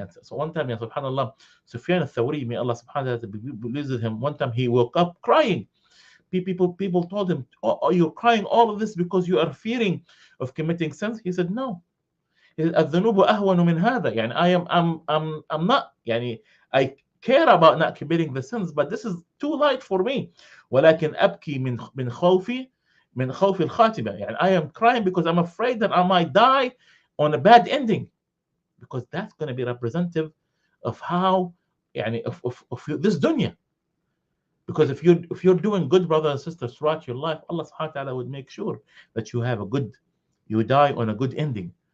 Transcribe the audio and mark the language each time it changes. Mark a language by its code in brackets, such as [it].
[en] And so one time, subhanallah, Sufyan al-Thawri, may Allah subhanahu wa ta'ala be pleased with him, one time he woke up crying. People told him, oh, you're crying all of this because you are fearing of committing sins. He said, no. [ar] الذنوب أهون من هذا. [en] I'm not, I care about not committing the sins, but this is too light for me. [ar] ولكن أبكي من خوف الخاتمة. [en] I am crying because I'm afraid that I might die on a bad ending, because that's going to be representative of how of this dunya. Because if you're doing good, brothers and sisters, throughout your life, Allah subhanahu wa ta'ala would make sure that you die on a good ending.